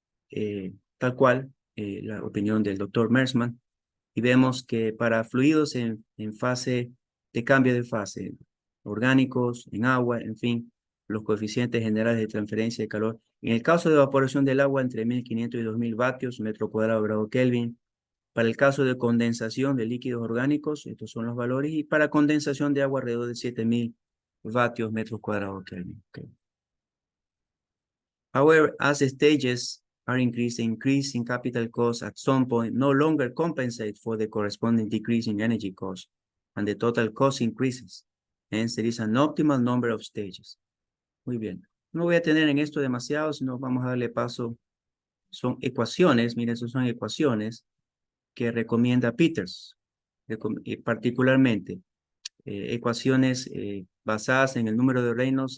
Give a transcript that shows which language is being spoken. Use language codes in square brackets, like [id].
[es] tal cual la opinión del doctor Mersman, y vemos que para fluidos en fase de cambio de fase, orgánicos, en agua, en fin, los coeficientes generales de transferencia de calor, en el caso de evaporación del agua entre 1500 y 2000 vatios metro cuadrado grado Kelvin, para el caso de condensación de líquidos orgánicos, estos son los valores, y para condensación de agua alrededor de 7000 vatios metros cuadrados Kelvin. Okay. [en] However, as stages are increased, the increase in capital costs at some point no longer compensate for the corresponding decrease in energy costs, and the total cost increases. Hence, there is an optimal number of stages. [es] Muy bien. No voy a tener en esto demasiado, sino vamos a darle paso. Son ecuaciones, miren, esas son ecuaciones que recomienda Peters, particularmente ecuaciones basadas en el número de Reynolds.